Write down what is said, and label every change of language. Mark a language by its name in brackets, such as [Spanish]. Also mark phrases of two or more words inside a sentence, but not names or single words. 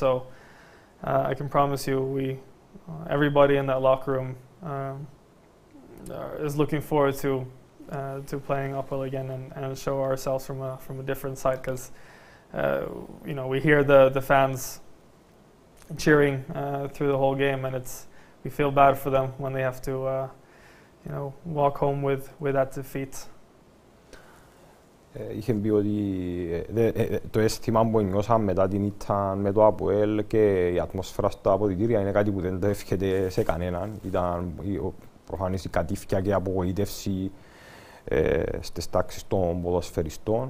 [English] So I can promise you, everybody in that locker room is looking forward to playing Upwell again and show ourselves from a different side, because you know, we hear the fans cheering through the whole game, and we feel bad for them when they have to you know, walk home with that defeat. [Greek] Είχε πει ότι το αίσθημα που νιώσαμε μετά την ήττα με το ΑΠΟΕΛ και η ατμόσφαιρα στα αποδυτήρια είναι κάτι που δεν το εύχεται σε κανέναν. Ήταν προφανής η κατήφια και η απογοήτευση στις τάξεις των ποδοσφαιριστών.